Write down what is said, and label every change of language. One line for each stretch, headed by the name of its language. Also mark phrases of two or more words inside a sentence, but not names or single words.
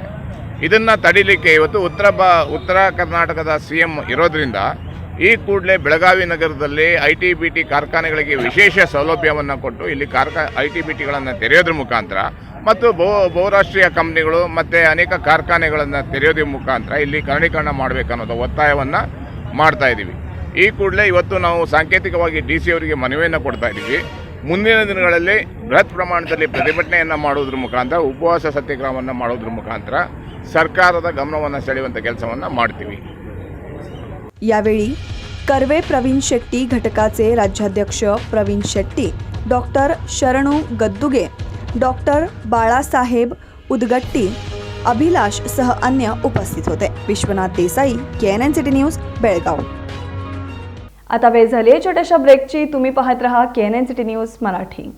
Kannada: ಇದನ್ನು ತಡಿಲಿಕ್ಕೆ ಇವತ್ತು ಉತ್ತರ ಕರ್ನಾಟಕದ CM ಇರೋದ್ರಿಂದ ಈ ಕೂಡಲೇ ಬೆಳಗಾವಿ ನಗರದಲ್ಲಿ ITBT ಕಾರ್ಖಾನೆಗಳಿಗೆ ವಿಶೇಷ ಸೌಲಭ್ಯವನ್ನು ಕೊಟ್ಟು ಇಲ್ಲಿ ITBTಗಳನ್ನು ತೆರೆಯೋದ್ರ ಮುಖಾಂತರ ಮತ್ತು ಬಹುರಾಷ್ಟ್ರೀಯ ಕಂಪ್ನಿಗಳು ಮತ್ತು ಅನೇಕ ಕಾರ್ಖಾನೆಗಳನ್ನು ತೆರೆಯೋದ್ರ ಮುಖಾಂತರ ಇಲ್ಲಿ ಕನ್ನಡೀಕರಣ ಮಾಡಬೇಕನ್ನೋದು ಒತ್ತಾಯವನ್ನು ಮಾಡ್ತಾ ಇದ್ದೀವಿ. ಈ ಕೂಡಲೇ ಇವತ್ತು ನಾವು ಸಾಂಕೇತಿಕವಾಗಿ DC ಅವರಿಗೆ ಮನವಿಯನ್ನು ಕೊಡ್ತಾ ಇದ್ದೀವಿ. ಮುಂದಿನ ದಿನಗಳಲ್ಲಿ ಬೃಹತ್ ಪ್ರಮಾಣದಲ್ಲಿ ಪ್ರತಿಭಟನೆಯನ್ನು ಮಾಡೋದ್ರ ಮುಖಾಂತರ, ಉಪವಾಸ ಸತ್ಯಾಗ್ರಹವನ್ನು ಮಾಡೋದ್ರ ಮುಖಾಂತರ ಸರ್ಕಾರದ ಗಮನವನ್ನು ಸೆಳೆಯುವಂಥ ಕೆಲಸವನ್ನು ಮಾಡ್ತೀವಿ.
Marathi: यावेळी कर्वे प्रवीण शेट्टी घटकाचे राज्याध्यक्ष प्रवीण शेट्टी, डॉक्टर शरणू गद्दुगे, डॉक्टर बाळासाहेब उदगट्टी, अभिलाष सह अन्य उपस्थित होते. विश्वनाथ देसाई, KNN सिटी न्यूज, बेळगाव. आता वेळ झाली आहे छोट्याशा ब्रेकची. तुम्ही पाहत रहा KNN सिटी न्यूज मराठी.